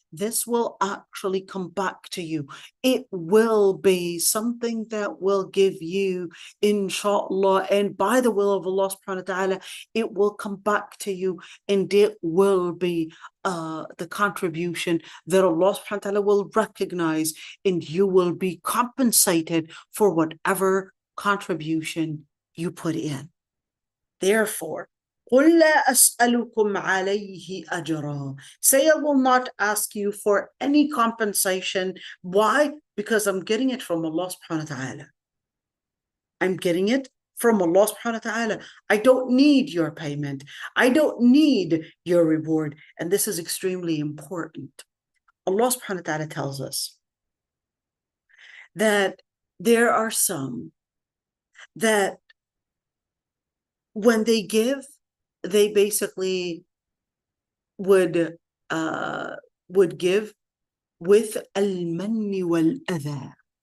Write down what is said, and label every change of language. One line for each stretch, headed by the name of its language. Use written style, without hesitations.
English: This will actually come back to you. It will be something that will give you, inshallah, and by the will of Allah subhanahu wa ta'ala, it will come back to you, and it will be the contribution that Allah subhanahu wa ta'ala will recognize, and you will be compensated for whatever contribution you put in.
Arabic: Therefore, قُلْ لَا أَسْأَلُكُمْ عَلَيْهِ أَجْرًا.
English: Say, I will not ask you for any compensation. Why? Because I'm getting it from Allah subhanahu wa ta'ala. I'm getting it from Allah subhanahu wa ta'ala. I don't need your payment. I don't need your reward. And this is extremely important. Allah subhanahu wa ta'ala tells us that there are some that when they give, they basically would give with al-man wal-adha.